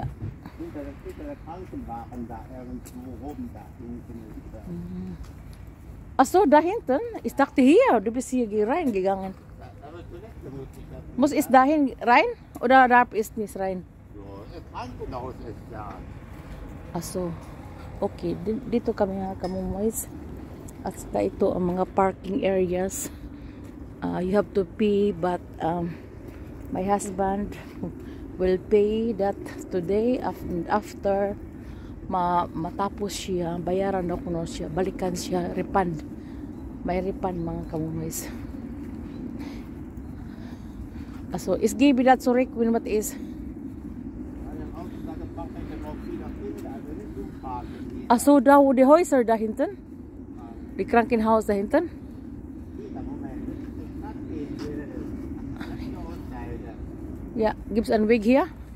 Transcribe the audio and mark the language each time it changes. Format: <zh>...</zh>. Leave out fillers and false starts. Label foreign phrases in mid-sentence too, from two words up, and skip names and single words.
<de>Hinter der Krankenwagen da irgendwo rum da hinten. Ach so, da hinten? Ich dachte hier, du bist hier reingegangen. Muss ich dahin rein oder darf ich nicht rein? Das Krankenhaus ist da. Ach so.</de> <tl>Okay, dito kami mga kamomoys. At saka ito ang mga</tl> <en>parking areas. You have to pay but my husband will pay that today after</en> <tl>matapos siya, bayaran ako no siya, balikan siya,</tl> <en>refund.</en> <tl>May refund mga kamomoys.</tl> <de>Also, es gebe dat zurück, wenn was ist. Also, da wo die Häuser da hinten? Die Krankenhaus da hinten? Ja, gibt es einen Weg hier?</de>